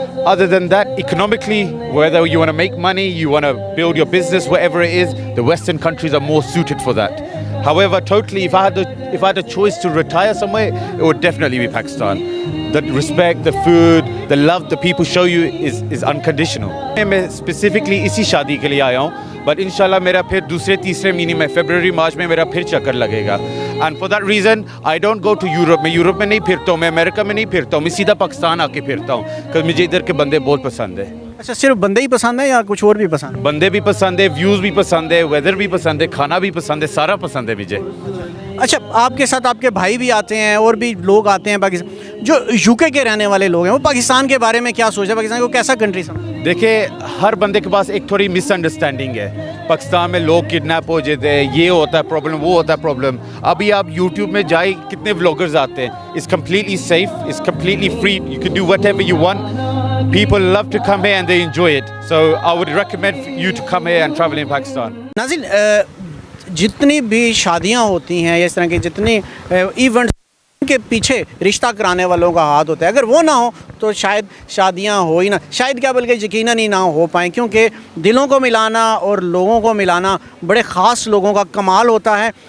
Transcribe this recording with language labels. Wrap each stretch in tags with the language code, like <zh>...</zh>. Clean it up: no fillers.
<en>Other than that, economically, whether you want to make money, you want to build your business, whatever it is, the Western countries are more suited for that. However, totally, if I had a choice to retire somewhere, it would definitely be Pakistan. The respect, the food, the love the people show you is unconditional.</en> <ur>میں specifically اسی شادی کے لیے آیا ہوں, but انشاءاللہ میرا پھر دوسرے تیسرے مہینے میں فیبروری مارچ میں میرا پھر چکر لگے گا.</ur> <en>And for that reason, I don't go to Europe.</en> <ur>میں یورپ میں نہیں پھرتا ہوں, میں امریکہ میں نہیں پھرتا ہوں, میں سیدھا پاکستان آ کے پھرتا ہوں, کیونکہ مجھے ادھر کے بندے بہت پسند ہیں. اچھا, صرف بندے ہی پسند ہیں یا کچھ اور بھی پسند؟ بندے بھی پسند ہے, ویوز بھی پسند ہے, ویدر بھی پسند ہے, کھانا بھی پسند ہے, سارا پسند ہے مجھے. اچھا, آپ کے ساتھ آپ کے بھائی بھی آتے ہیں اور بھی لوگ آتے ہیں پاکستان, جو یو کے رہنے والے لوگ ہیں, وہ پاکستان کے بارے میں کیا سوچتے ہیں, پاکستان کو کیسا کنٹری سمجھتے ہیں؟ دیکھیں, ہر بندے کے پاس ایک تھوڑی مس انڈرسٹینڈنگ ہے. پاکستان میں لوگ کڈنیپ ہو جاتے ہیں, یہ ہوتا ہے پرابلم, وہ ہوتا ہے پرابلم. ابھی آپ یوٹیوب میں جائیں, کتنے ولاگرز آتے ہیں.</ur> <en>It's completely safe, it's completely free, you can do whatever you want. People love to come here and they enjoy it. So I would recommend you to come here and travel in Pakistan.</en> <ur>ناظرین, جتنی بھی شادیاں ہوتی ہیں یا اس طرح کے جتنے ایونٹس کے پیچھے رشتہ کرانے والوں کا ہاتھ ہوتا ہے, اگر وہ نہ ہو تو شاید شادیاں ہو ہی نہ, شاید کیا بلکہ یقیناً ہی نہ ہو پائیں, کیونکہ دلوں کو ملانا اور لوگوں کو ملانا بڑے خاص لوگوں کا کمال ہوتا ہے.</ur>